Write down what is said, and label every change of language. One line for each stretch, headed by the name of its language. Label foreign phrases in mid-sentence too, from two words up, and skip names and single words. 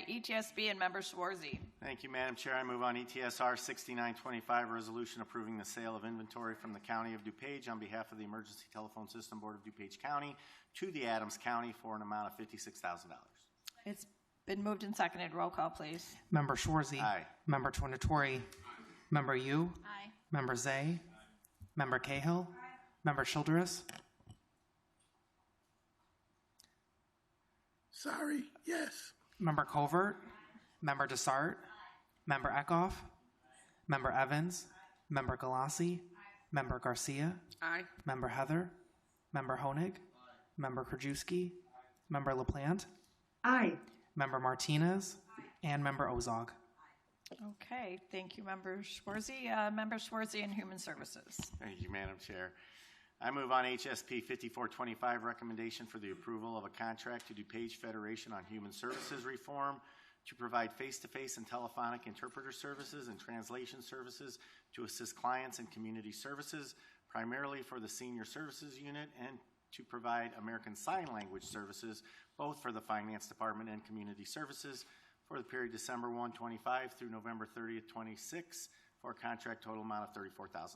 English: ETSB and Member Schwarzy. Thank you, Madam Chair. I move on ETSR 6925, resolution approving the sale of inventory from the County of DuPage on behalf of the Emergency Telephone System Board of DuPage County to the Adams County for an amount of $56,000. It's been moved and seconded. Roll call, please. Member Schwarzy. Aye. Member Tonatori. Member Yu. Aye. Member Zay. Member Cahill, Member Childress, Sorry, yes. Member Covert, Member Desart, Member Eckhoff, Member Evans, Member Galassi, Member Garcia, Aye. Member Heather, Member Honig, Member Krajewski, Member LaPlante, Aye. Member Martinez, and Member Ozog. Okay, thank you, Member Schwarzy. Member Schwarzy in Human Services. Thank you, Madam Chair. I move on HSP 5425, recommendation for the approval of a contract to DuPage Federation on Human Services Reform to provide face-to-face and telephonic interpreter services and translation services to assist clients in community services, primarily for the Senior Services Unit, and to provide American Sign Language services, both for the Finance Department and Community Services, for the period December 1, 25 through November 30th, 26, for a contract total amount of $34,000.